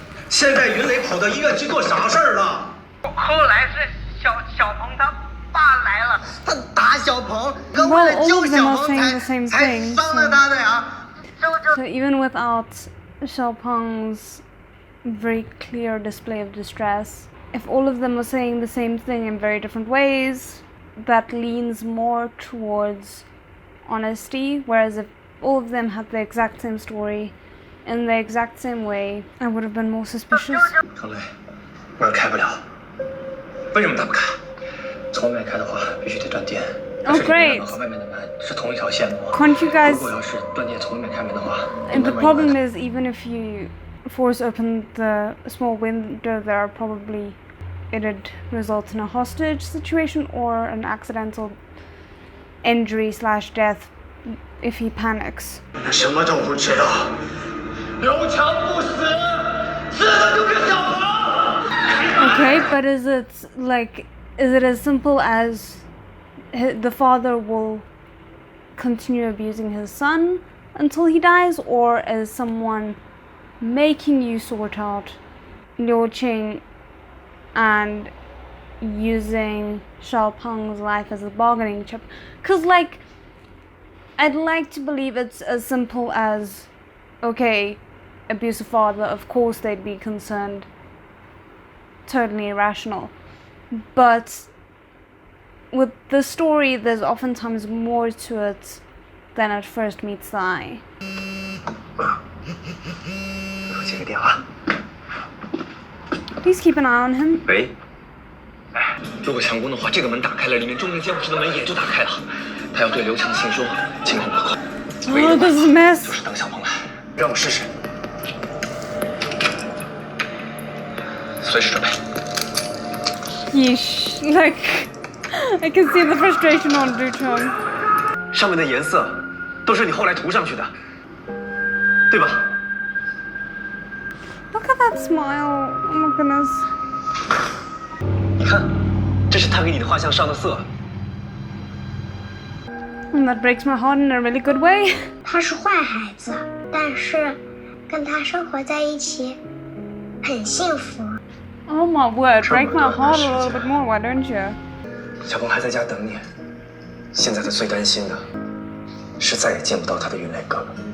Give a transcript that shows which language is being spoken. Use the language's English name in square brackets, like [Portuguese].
[Chinese] 现在云磊跑到医院去做啥事儿了？后来是小鹏他爸来了，他打小鹏，哥为了救小鹏才伤了他的呀。 [English] So even without Xiaopeng's very clear display of distress, if all of them are saying the same thing in very different ways, that leans more towards honesty, whereas if all of them had the exact same story in the exact same way, I would have been more suspicious. [Chinese] 程雷，门开不了，为什么打不开？从外面开的话，必须得断电。 [English] Oh great! [Chinese] 和外面的门是同一条线路。 [English] Can't you guys? [Chinese] 如果要是断电从外面开门的话， [English] And the problem is, even if you force open the small window there, probably it'd result in a hostage situation or an accidental injury/death if he panics. [Chinese] 什么都不知道，刘强不死，死的就是小鹏。 [English] Okay, but is it as simple as the father will continue abusing his son until he dies, or is someone making you sort out Liu Qing and using Xiaopeng's life as a bargaining chip? Because, I'd like to believe it's as simple as, okay, abusive father, of course they'd be concerned, totally irrational. But with the story, there's oftentimes more to it than at first meets the eye. [Chinese] 我接个电话。 [English] Please keep an eye on him. [Chinese] 喂，如果强攻的话，这个门打开了，里面中正监护室的门也就打开了。他要对刘强行凶，情况可控。唯一的 Oh, 办 [English] this is a mess. [Chinese] 就是等小鹏来，让我试试。随时准备。 [English] Yeesh. I can see the frustration on Liu Cheng. [Chinese] 上面的颜色都是你后来涂上去的，对吧？ [English] Look at that smile. Oh my goodness. [Chinese] 你看，这是他给你的画像上的色。 [English] And that breaks my heart in a really good way. [Chinese] 他是坏孩子，但是跟他生活在一起很幸福。 [English] Oh my word, break my heart a little bit more, why don't you? [Chinese] 小鹏还在家等你。现在他最担心的是再也见不到他的云磊哥了。